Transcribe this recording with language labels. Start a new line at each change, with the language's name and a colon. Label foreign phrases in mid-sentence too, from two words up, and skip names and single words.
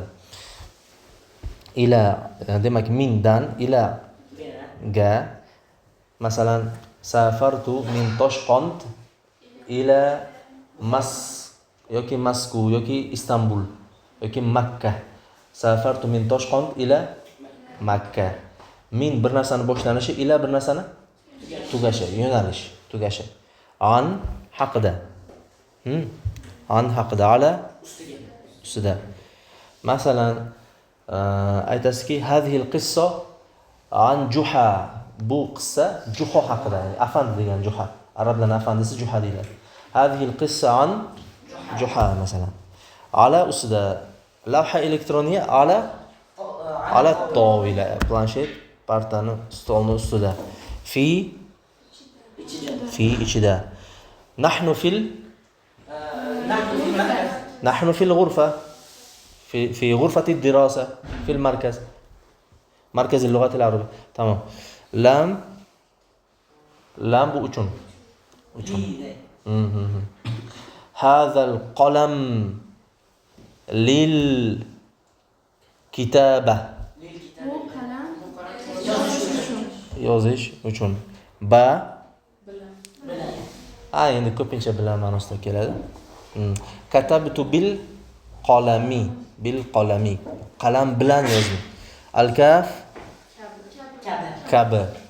Uzbek: Ila, demak mindan ila ga, masalan,
Arabic: سافرت من طشقند إلى
Uzbek: yoki Masku yoki Istanbul yoki Makka.
Arabic: سافرت من طشقند إلى مكة.
Uzbek: Min bir narsani boshlanishi, ila bir narsani tugashi, yo'nalish, tugashi. An haqida. An haqida, ala ustida. Masalan, aytasizki,
Arabic: هذه القصة عن جحا.
Uzbek: Bu qissa Juha haqida, ya'ni afandi degan Juha. Arablarning afandisi Juha deyiladi.
Arabic: هذه القصة عن جحا
Uzbek: masalan. Ala ustida.
Arabic: لوحة إلكترونية على طاولة,
Uzbek: planshet, partani stolni ustida. Fi ichida.
Arabic: نحن في الغرفة. في غرفة الدراسة في المركز. مركز اللغات العربية. تمام. لام
Uzbek: bu uchun.
Arabic: هذا القلم للكتابة.
Uzbek: yozish uchun. Ba endi ko'pincha bilan ma'nosida keladi.
Arabic: كتبت بالقلم.
Uzbek: Qalam bilan yozdim. Al-kaf kabi.